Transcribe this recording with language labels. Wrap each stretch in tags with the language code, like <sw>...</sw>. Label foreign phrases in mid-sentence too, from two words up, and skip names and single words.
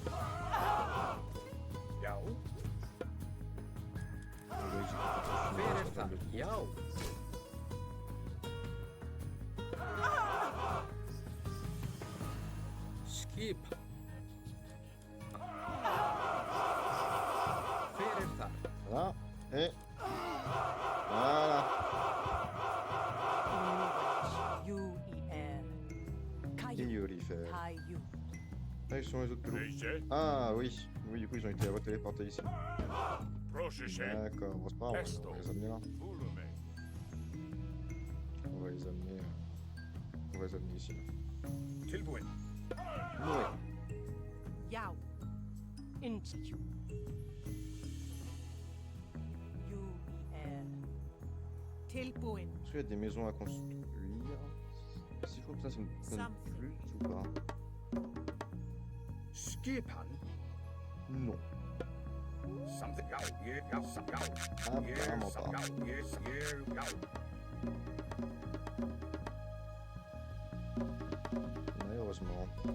<is>Já. Hver er það? Já. Skipan. Hver er það?</is> <fr>Voilà. Et... Voilà. Et Yolifère. Ah, ils sont les autres pelots. Ah oui. Oui, du coup, ils ont été téléportés ici. D'accord. Bon, c'est pas grave, on va les amener là. On va les amener... On va les amener ici.</fr> <is>Tilbúin.</is> <fr>Ouais.</fr> <is>Já. Into. Tilbúin.</is> <fr>Est-ce qu'il y a des maisons à construire? Si je trouve que ça me donne plus ou pas?</fr> <is>Skipan.</is> <fr>Non.</fr> <is>Something. Já.</is> <fr>Apparemment pas.</fr> <is>Já.</is> <fr>Malheureusement.</fr>